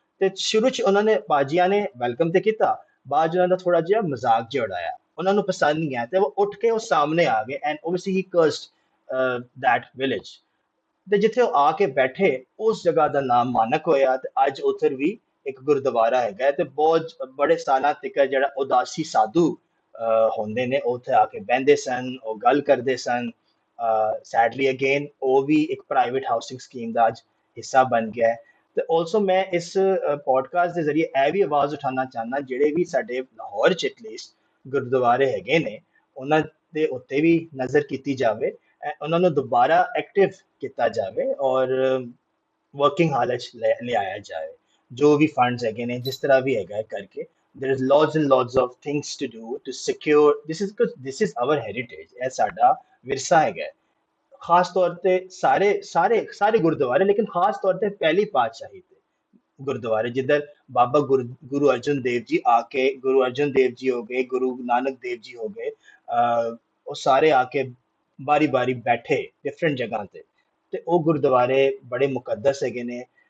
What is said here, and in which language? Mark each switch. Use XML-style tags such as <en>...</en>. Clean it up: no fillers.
<pa>ਤੇ ਸ਼ੁਰੂ ਚ ਉਹਨਾਂ ਨੇ ਪਾਜੀਆਂ ਨੇ ਵੈਲਕਮ ਤੇ ਕੀਤਾ, ਬਾਅਦ 'ਚ ਉਹਨਾਂ ਦਾ ਥੋੜਾ ਜਿਹਾ ਮਜ਼ਾਕ ਜਿਹਾ ਉਡਾਇਆ, ਉਹਨਾਂ ਨੂੰ ਪਸੰਦ ਨਹੀਂ ਆਇਆ ਤੇ ਉਹ ਉੱਠ ਕੇ ਉਹ ਸਾਹਮਣੇ ਆ ਗਏ।</pa> <en>And obviously he cursed that village।</en> <pa>ਤੇ ਜਿੱਥੇ ਉਹ ਆ ਕੇ ਬੈਠੇ ਉਸ ਜਗ੍ਹਾ ਦਾ ਨਾਮ ਮਾਨਕ ਹੋਇਆ। ਤੇ ਅੱਜ ਉੱਥੇ ਵੀ ਇੱਕ ਗੁਰਦੁਆਰਾ ਹੈਗਾ ਹੈ। ਤੇ ਬਹੁਤ ਬੜੇ ਸਾਲਾਂ ਤੱਕ ਜਿਹੜਾ ਉਦਾਸੀ ਸਾਧੂ ਹੁੰਦੇ ਨੇ ਉਹ ਉੱਥੇ ਆ ਕੇ ਬਹਿੰਦੇ ਸਨ, ਉਹ ਗੱਲ ਕਰਦੇ ਸਨ। ਸੈਡਲੀ ਅਗੇਨ ਉਹ ਵੀ ਇੱਕ ਪ੍ਰਾਈਵੇਟ ਹਾਊਸਿੰਗ ਸਕੀਮ ਦਾ ਅੱਜ ਹਿੱਸਾ ਬਣ ਗਿਆ ਹੈ। ਤੇ ਆਲਸੋ ਮੈਂ ਇਸ ਪੋਡਕਾਸਟ ਦੇ ਜ਼ਰੀਏ ਇਹ ਵੀ ਆਵਾਜ਼ ਉਠਾਉਣਾ ਚਾਹੁੰਦਾ, ਜਿਹੜੇ ਵੀ ਸਾਡੇ ਲਾਹੌਰ ਚ ਐਟਲੀਸਟ ਗੁਰਦੁਆਰੇ ਹੈਗੇ ਨੇ ਉਹਨਾਂ ਦੇ ਉੱਤੇ ਵੀ ਨਜ਼ਰ ਕੀਤੀ ਜਾਵੇ, ਉਹਨਾਂ ਨੂੰ ਦੁਬਾਰਾ ਐਕਟਿਵ ਕੀਤਾ ਜਾਵੇ ਔਰ ਵਰਕਿੰਗ ਹਾਲਤ 'ਚ ਲਿਆਇਆ ਜਾਏ। ਜੋ ਵੀ ਫੰਡਸ ਹੈਗੇ ਨੇ ਜਿਸ ਤਰ੍ਹਾਂ ਵੀ ਹੈਗਾ ਕਰਕੇ,</pa> <en>there is lots and lots of things to do to secure this is because this is our heritage,</en> <pa>ਇਹ ਸਾਡਾ ਵਿਰਸਾ ਹੈਗਾ। ਖਾਸ ਤੌਰ ਤੇ ਸਾਰੇ ਸਾਰੇ ਸਾਰੇ ਗੁਰਦੁਆਰੇ, ਲੇਕਿਨ ਖਾਸ ਤੌਰ ਤੇ ਪਹਿਲੀ ਪਾਤਸ਼ਾਹੀ ਤੇ ਗੁਰਦੁਆਰੇ ਜਿੱਧਰ ਬਾਬਾ ਗੁਰੂ ਅਰਜਨ ਦੇਵ ਜੀ ਆ ਕੇ, ਗੁਰੂ ਅਰਜਨ ਦੇਵ ਜੀ ਹੋ ਗਏ, ਗੁਰੂ ਨਾਨਕ ਦੇਵ ਜੀ ਹੋ ਗਏ, ਉਹ ਸਾਰੇ ਆ ਕੇ ਬਾਰੀ ਬਾਰੀ ਬੈਠੇ ਡਿਫਰੈਂਟ ਜਗ੍ਹਾ ਤੇ ਉਹ ਗੁਰਦੁਆਰੇ ਬੜੇ ਮੁਕੱਦਸ ਹੈਗੇ ਨੇ।</pa>